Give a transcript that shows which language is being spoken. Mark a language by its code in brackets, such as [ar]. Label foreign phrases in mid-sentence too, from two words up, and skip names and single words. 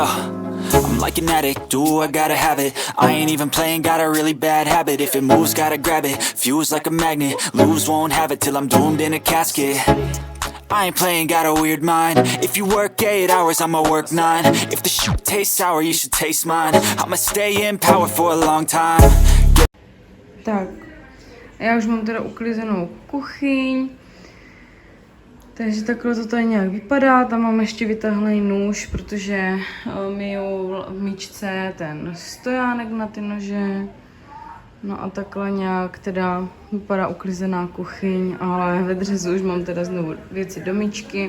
[en] I'm like an addict, do I gotta have it. I ain't even playing, got a really bad habit. If it moves, gotta grab it, fuse like a magnet. Lose, won't have it till I'm doomed in a casket. I ain't playing, got a weird mind. If you work 8 hours, I'ma work 9. If the shit tastes sour, you should taste mine. I'ma stay in power for a long time. [cs] Tak, já už mám teda uklizenou kuchyň. Takže takhle to tady nějak vypadá, tam mám ještě vytáhlej nůž, protože myju v míčce ten stojánek na ty nože. No a takhle nějak teda vypadá uklizená kuchyň, ale ve dřezu už mám teda znovu věci do míčky.